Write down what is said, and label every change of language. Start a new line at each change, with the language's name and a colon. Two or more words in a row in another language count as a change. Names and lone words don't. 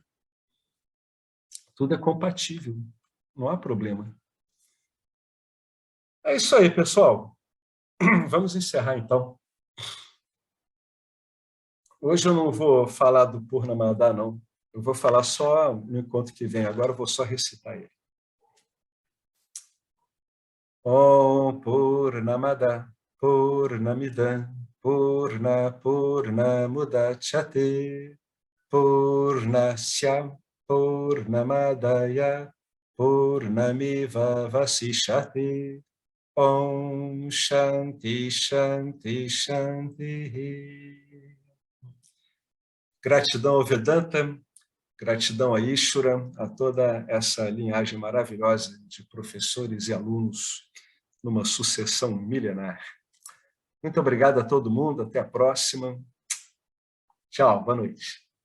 Portuguese: Tudo é compatível. Não há problema. É isso aí, pessoal. Vamos encerrar, então. Hoje eu não vou falar do Purnamada, não. Eu vou falar só no encontro que vem. Agora eu vou só recitar ele.
Sanskrit: Om Purnamada Purnamidam Purnamudachyate Purnasya Purnamadaya Purnamiva Vasishyate. Om Shanti Shanti Shanti.
Portuguese: Gratidão ao Vedanta, gratidão a Ishvara, a toda essa linhagem maravilhosa de professores e alunos numa sucessão milenar. Muito obrigado a todo mundo, até a próxima. Tchau, boa noite.